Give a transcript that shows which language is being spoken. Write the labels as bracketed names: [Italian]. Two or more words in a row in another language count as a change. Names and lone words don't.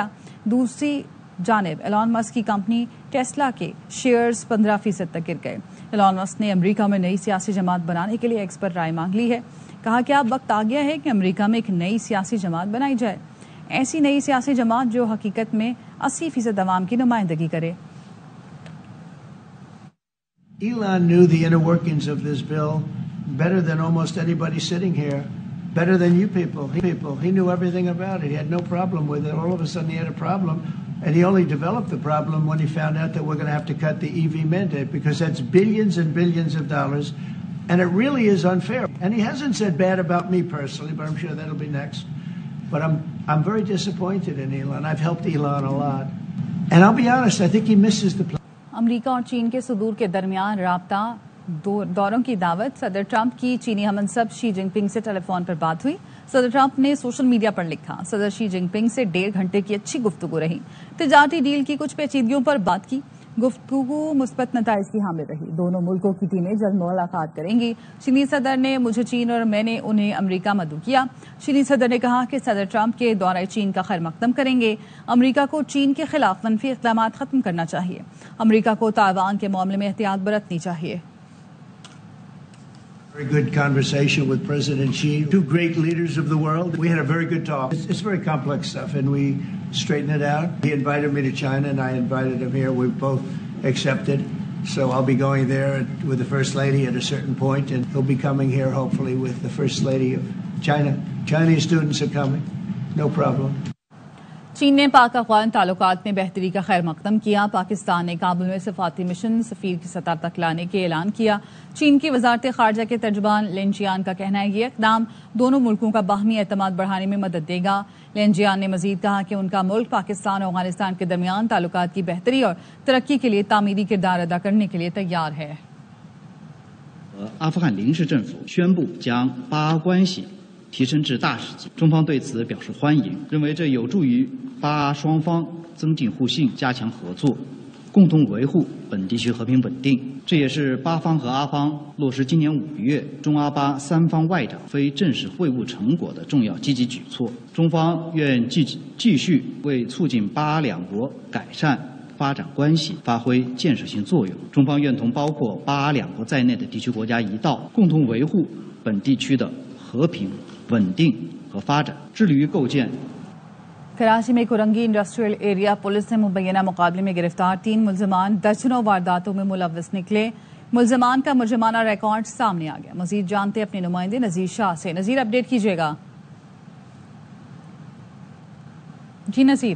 [Urdu] دوسری جانب ایلان مسک کی کمپنی ٹیسلا کے شیئرز 15% تک گر گئے. ایلان مسک نے امریکہ میں نئی سیاسی جماعت بنانے کے لیے ایکس پر رائے مانگ لی ہے. کہا کہ اب وقت آ گیا ہے کہ امریکہ میں ایک نئی سیاسی جماعت بنائی جائے، ایسی نئی سیاسی جماعت جو حقیقت میں 80% عوام کی نمائندگی کرے. [English] Elon knew the inner workings of this bill better than almost anybody sitting here. better than you people. He knew everything about it. He had no problem with it. All of a sudden he had a problem, and he only developed the problem when he found out that we're going to have to cut the EV mandate, because that's billions and billions of dollars, and it really is unfair. And he hasn't said bad about me personally, but I'm sure that'll be next. But I'm very disappointed in Elon. I've helped Elon a lot. And I'll be honest, I think he misses the plan. [Urdu] امریکہ اور چین کے سدور کے درمیان رابطہ دوروں کی دعوت. صدر ٹرمپ کی چینی ہم منصب شی جن پنگ سے ٹیلی فون پر بات ہوئی. صدر ٹرمپ نے [English] social media [Urdu] پر لکھا، صدر شی جن پنگ سے 1.5 گھنٹے کی اچھی گفتگو رہی. تجارتی ڈیل کی کچھ پیچیدگیوں پر بات کی۔ گفتگو مثبت نتائج کی حامل رہی. دونوں ملکوں کی ٹیمیں جلد ملاقات کریں گی۔ چینی صدر نے مجھے چین اور میں نے انہیں امریکہ مدعو کیا. چینی صدر نے کہا کہ صدر ٹرمپ کے دورے چین کا خیر مقدم کریں گے. امریکہ کو چین کے خلاف منفی اقدامات ختم کرنا چاہیے. امریکہ کو تائیوان کے معاملے میں احتیاط برتنی چاہیے. [English] Very good conversation with President Xi, two great leaders of the world. We had a very good talk. It's very complex stuff, and we straightened it out. He invited me to China, and I invited him here. We both accepted. So I'll be going there with the First Lady at a certain point, and he'll be coming here, hopefully, with the First Lady of China. Chinese students are coming. No problem. [Urdu] چین نے پاک افغان تعلقات میں بہتری کا خیر مقدم کیا. پاکستان نے کابل میں سفارتی مشن سفیر کی سطح تک لانے کے اعلان کیا. چین کی وزارت خارجہ کے ترجمان لن جیان کا کہنا ہے یہ اقدام دونوں ملکوں کا باہمی اعتماد بڑھانے میں مدد دے گا. لن جیان نے مزید کہا کہ ان کا ملک پاکستان اور افغانستان کے درمیان تعلقات کی بہتری اور ترقی کے لیے تعمیری کردار ادا کرنے کے لیے تیار ہے. [Chinese] 阿富汗临时政府宣布将巴阿关系提升至大使级，中方对此表示欢迎，认为这有助于巴阿双方增进互信、加强合作，共同维护本地区和平稳定。这也是巴方和阿方落实今年5月中阿巴3方外长非正式会晤成果的重要积极举措。中方愿继续为促进巴阿两国改善发展关系发挥建设性作用。中方愿同包括巴阿两国在内的地区国家一道，共同维护本地区的和平、稳定和发展，致力于构建。 [Urdu] کراچی میں کورنگی انڈسٹریل ایریا پولیس نے مبینہ مقابلے میں گرفتار 3 ملزمان درجنوں وارداتوں میں ملوث نکلے. ملزمان کا مجرمانہ ریکارڈ سامنے آ گیا۔ مزید جانتے اپنے نمائندے نذیر شاہ سے. نذیر، اپڈیٹ کیجیے گا۔ جی نذیر.